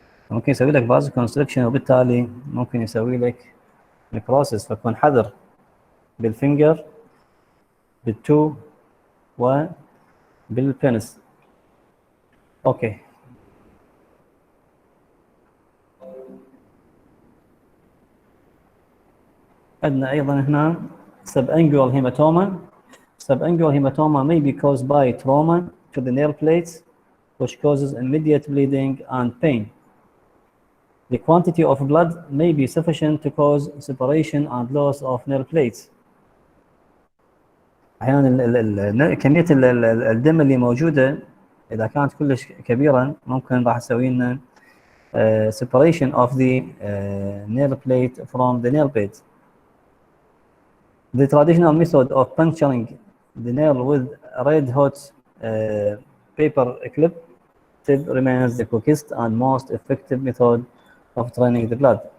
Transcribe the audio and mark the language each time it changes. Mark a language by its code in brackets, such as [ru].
[ar] ممكن يسوي لك فازو كونستركشن، وبالتالي ممكن يسوي لك نكروسس، فكون حذر بالفينجر بالتو وبالبنس. اوكي، عندنا ايضا هنا subungual hematoma. [en] Subungual hematoma may be caused by trauma to the nail plates, which causes immediate bleeding and pain. The quantity of blood may be sufficient to cause separation and loss of nail plates. [ar] احيانا كميه الدم اللي موجوده اذا كانت كلش كبيره ممكن راح تسوي لنا [en] separation of the nail plate from the nail bed. The traditional method of puncturing the nail with a red hot paper clip tip remains the quickest and most effective method of draining the blood.